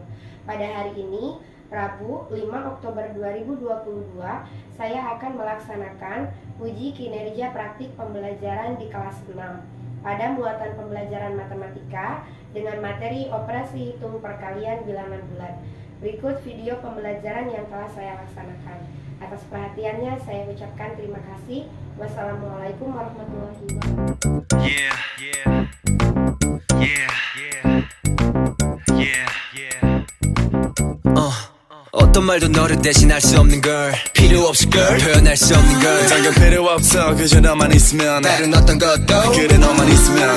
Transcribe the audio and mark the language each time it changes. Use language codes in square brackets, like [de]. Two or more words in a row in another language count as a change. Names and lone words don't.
[id] Pada hari ini, Rabu 5 Oktober 2022, saya akan melaksanakan uji kinerja praktik pembelajaran di kelas 6 pada muatan pembelajaran matematika dengan materi operasi hitung perkalian bilangan bulat. Berikut video pembelajaran yang telah saya laksanakan. Atas perhatiannya saya ucapkan terima kasih. [ar] والسلام عليكم ورحمة الله وبركاته. [ko] 어떤 말도 너를 대신할 수 없는 걸 필요 없이 걸 표현할 수 없는 걸 당연 필요 없어 그저 너만 있으면 다른 어떤 것도 그래 너만 있으면